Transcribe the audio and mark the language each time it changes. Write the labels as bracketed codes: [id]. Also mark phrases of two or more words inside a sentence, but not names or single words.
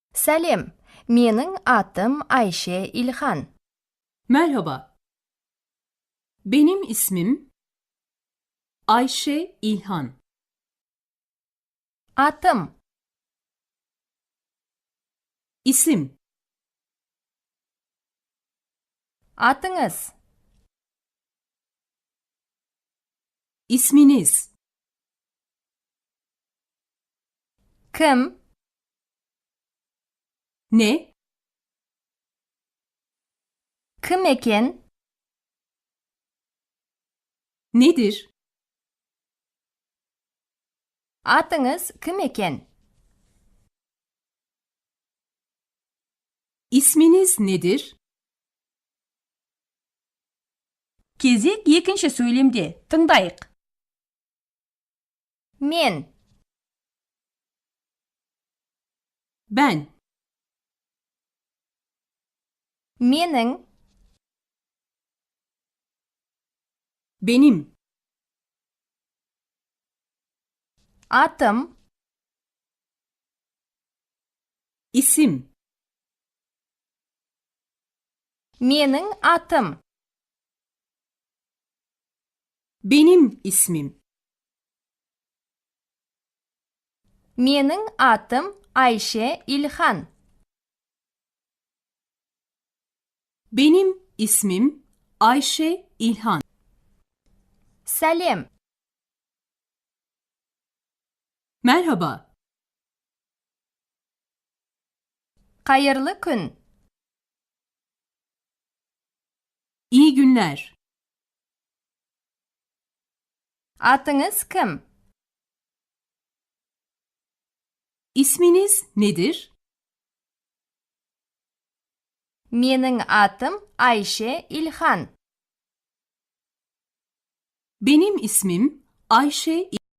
[kk] Сәлем, менің атым Ayşe İlhan. [tr] Merhaba, benim ismim Ayşe İlhan. [kk] Atım, [tr] İsim, [kk] atыңыз, [tr] isminiz, [kk] кім, [tr] ne, [kk] кім екен, [tr] nedir, [kk] атыңыз кім екен? [tr] isminiz nedir? [kk] Кезек екінші сөйлемде. Тыңдайық. Мен, [tr] Ben, [kk] менің, [tr] benim, [kk] атым, [tr] isim, [kk] менің атым, [tr] benim ismim, [kk] менің атым Ayşe İlhan. [tr] benim ismim Ayşe İlhan. [kk] Сәлем, [tr] Merhaba, [kk] қайырлы күн, [tr] iyi günler, [kk] атыңыз кім? [tr] isminiz nedir? [kk] Менің атым Ayşe İlhan. [tr] Benim ismim Ayşe